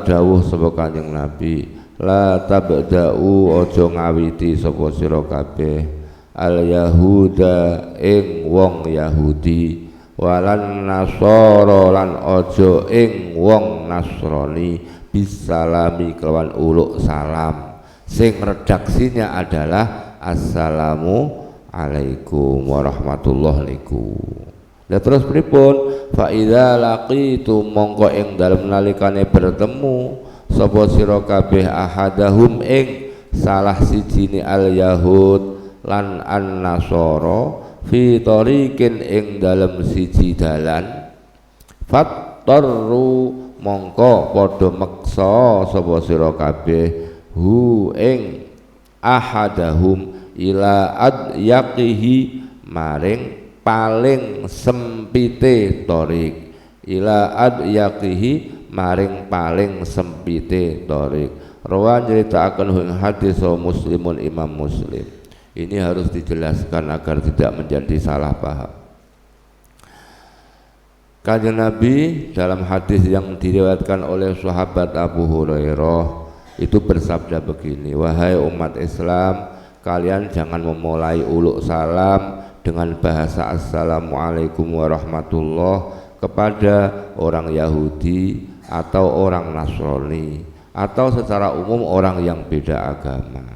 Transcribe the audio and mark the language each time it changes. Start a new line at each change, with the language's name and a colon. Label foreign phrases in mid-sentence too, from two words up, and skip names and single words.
Javanese: dawuh sapa Kanjeng Nabi,
Arabic: لا تبدؤوا
Javanese: aja ngawiti sapa sira kabeh
Arabic: اليهود
Javanese: ing wong Yahudi
Arabic: ولا النصارى
Javanese: lan aja ing wong Nasrani bisalami kelawan uluk salam sing
Indonesian: redaksinya adalah
Arabic: السلام عليكم ورحمة الله
Javanese: niku. Lah terus pripun?
Arabic: فإذا لقيتم
Javanese: mongko ing dalem nalikane bertemu sapa sira kabeh ahadahum ing salah sijine
Arabic: اليهود
Javanese: lan
Arabic: النصارى في طريق
Javanese: ing dalem siji dalan fattaru mongko padha meksa sapa sira kabeh hu ing
Arabic: أحدهم إلى أضيقه
Javanese: maring paling sempite tariq,
Arabic: إلى أضيقه
Javanese: maring paling sempite tariq. Rawan nyritakaken ing hadis Muslimun Imam Muslim.
Indonesian: Ini harus dijelaskan agar tidak menjadi salah paham. Kanjeng Nabi dalam hadis yang diriwayatkan oleh sahabat Abu Hurairah itu bersabda begini, wahai umat Islam, kalian jangan memulai
Javanese: uluk salam
Indonesian: dengan bahasa
Arabic: السلام عليكم ورحمة الله
Indonesian: kepada orang Yahudi atau orang Nasrani atau secara umum orang yang beda agama.